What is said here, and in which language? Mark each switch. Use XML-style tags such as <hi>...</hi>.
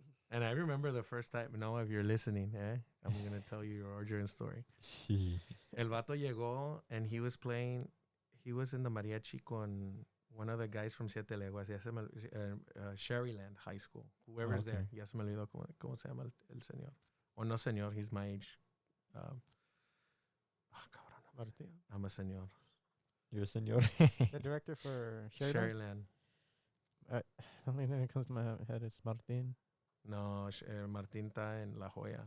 <en>And I remember the first time. No, if you're listening, I'm gonna tell you your origin story.</en> <es>El vato llegó</es> <en>and he was playing. He was in the mariachi</en> <es>con</es> <en>one of the guys from Siete Leguas.</en> <es>Ya se me, Sherryland High School.</es> <en>Whoever's there.</en> <es>Ya se me olvidó cómo se llama el señor. O no señor.</es> <en>He's my age. Cabrón. Martin. I'm a señor. You're a senor. The director for Sherryland. The only name that comes to my head is Martin.</en> <es>No, Martin está en La Joya.</es>